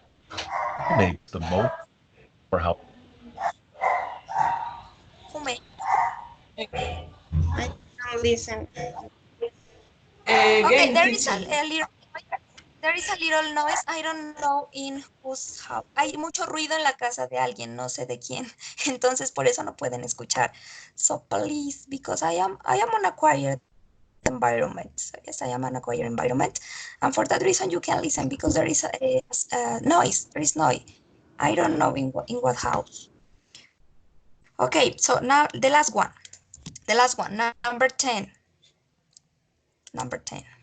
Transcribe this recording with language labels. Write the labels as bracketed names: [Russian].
[English] Who makes the most for how Who made? I don't listen. Okay, Again, there is teacher. a little. There is a little noise. I don't know in whose house. [Spanish] Hay mucho ruido en la casa de alguien, no sé de quién. Entonces por eso no pueden escuchar. [English] So please, because I am on a quiet environment. So yes, I am on a quiet environment, and for that reason you can listen because there is a noise. There is noise. I don't know in what house. Okay, so now the last one. The last one, number 10. Number 10.